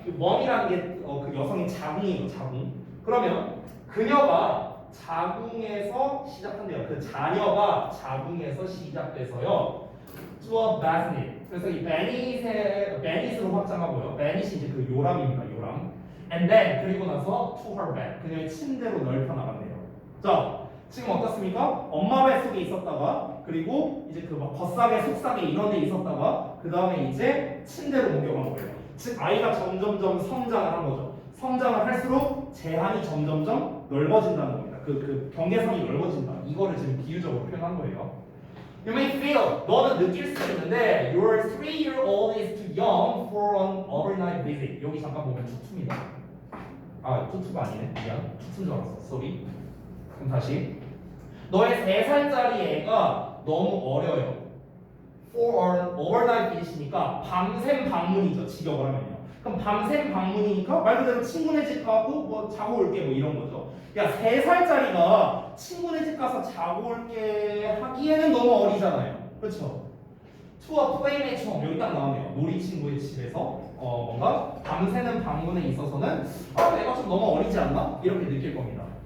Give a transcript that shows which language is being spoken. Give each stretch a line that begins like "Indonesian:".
Korean: 그 wom이라는 게 그 여성의 자궁이에요. 자궁. 그러면 그녀가 자궁에서 시작한대요. 그 자녀가 자궁에서 시작돼서요.
English: to a bassinet.
Korean: 그래서 이 bassnet으로 확장하고요. bassnet이 이제 그 요람입니다. 요람.
English: And then
Korean: 그리고 나서
English: to her bed.
Korean: 그녀의 침대로 넓혀 나간대요. 자, 지금 어떻습니까? 엄마 뱃속에 있었다가 그리고 이제 그 막 겉싸개, 속싸개 이런 데 있었다가 그 다음에 이제 침대로 옮겨간 거예요. 즉 아이가 점점점 성장을 한 거죠. 성장을 할수록 제한이 점점점 넓어진다는 겁니다. 그 경계선이 넓어진다. 이거를 지금 비유적으로 표현한 거예요.
English: You may feel,
Korean: 너는 느낄 수 있는데
English: your 3-year-old is too young for an overnight visit.
Korean: 여기 잠깐 보면 투투입니다. 아, 투투가 아니네. 미안. 투투인 줄 알았어. sorry. 그럼 다시. 너의 3살짜리 애가 너무 어려요.
English: For an overnight visit이니까
Korean: 밤샘 방문이죠. 직역을 하면요. 그럼 밤샘 방문이니까 말 그대로 친구네 집 가고 뭐 자고 올게 뭐 이런 거죠. 야, 3살짜리가 친구네 집 가서 자고 올게 하기에는 너무 어리잖아요. 그렇죠?
English: To a playmate home.
Korean: 여기 딱 나오네요. 놀이 친구의 집에서 뭔가 밤새는 방문에 있어서는 아, 내가 좀 너무 어리지 않나? 이렇게 느낄 겁니다.